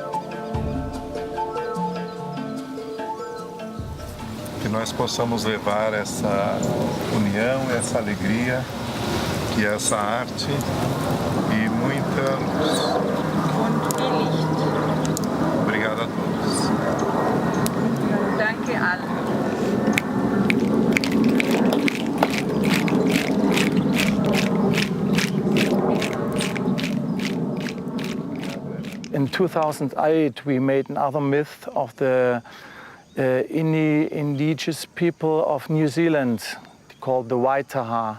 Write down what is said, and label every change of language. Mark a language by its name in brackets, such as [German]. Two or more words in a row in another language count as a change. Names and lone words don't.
[Portuguese] Que nós possamos levar essa união, essa alegria e essa arte e muita luz. Obrigado a todos. [German] Danke alle. [English] In 2008, we made another myth of the indigenous people of New Zealand, called the Waitaha.